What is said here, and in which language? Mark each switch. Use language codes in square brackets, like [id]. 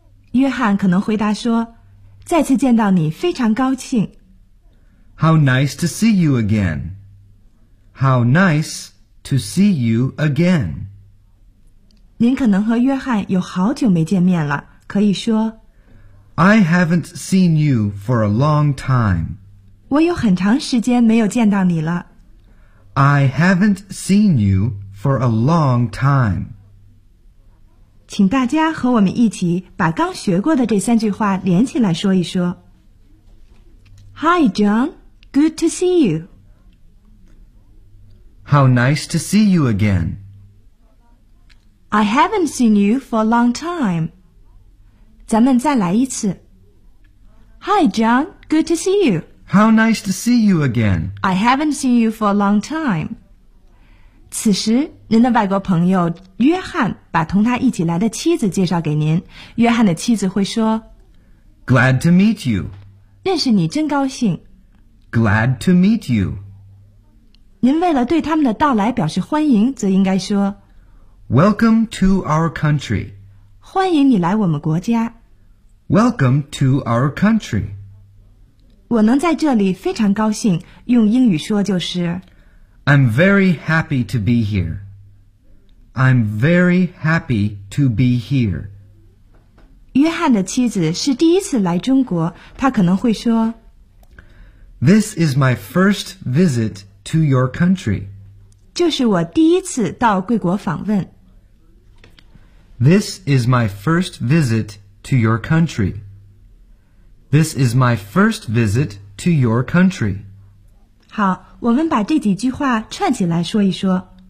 [zh] 约翰可能回答说，再次见到你非常高兴。 [en] How nice to see you again. How nice to see you again. [zh] 您可能和约翰有好久没见面了，可以说。 [en] I haven't seen you for a long time. [zh] 我有很长时间没有见到你了。 [en] I haven't seen youFor a long time. [zh] 请大家和我们一起把刚学过的这三句话连起来说一说。 [en] Hi, John. Good to see you. How nice to see you again. I haven't seen you for a long time. [zh] 咱们再来一次。 [en] Hi, John. Good to see you. How nice to see you again. I haven't seen you for a long time. [zh] 此时您的外国朋友约翰把同他一起来的妻子介绍给您，约翰的妻子会说 [en] Glad to meet you. [zh] 认识你真高兴。 [en] Glad to meet you. [zh] 您为了对他们的到来表示欢迎，则应该说 [en] Welcome to our country. [zh] 欢迎你来我们国家。 [en] Welcome to our country. [zh] 我能在这里非常高兴，用英语说就是 [en] I'm very happy to be here. I'm very happy to be here. [zh] 约翰的妻子是第一次来中国，她可能会说 [en] This is my first visit to your country. [zh] 就是我第一次到贵国访问。 [en] This is my first visit to your country. This is my first visit to your country. [zh] 好。我们把这几句话串起来说一说。